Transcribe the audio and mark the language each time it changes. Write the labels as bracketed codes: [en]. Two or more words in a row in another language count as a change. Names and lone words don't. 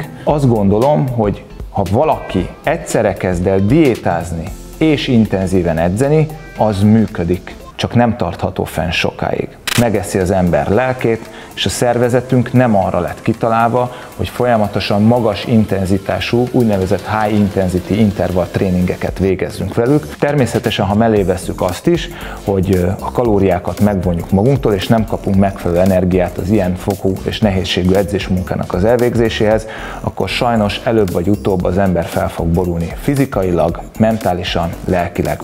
[hu] Azt gondolom, hogy ha valaki egyszerre kezd el diétázni és intenzíven edzeni, az működik, csak nem tartható fenn sokáig. Megeszi az ember lelkét, és a szervezetünk nem arra lett kitalálva, hogy folyamatosan magas intenzitású, úgynevezett [en] high intensity interval [hu] tréningeket végezzünk velük. Természetesen, ha mellé vesszük azt is, hogy a kalóriákat megvonjuk magunktól, és nem kapunk megfelelő energiát az ilyen fokú és nehézségű edzésmunkának az elvégzéséhez, akkor sajnos előbb vagy utóbb az ember fel fog borulni fizikailag, mentálisan, lelkileg.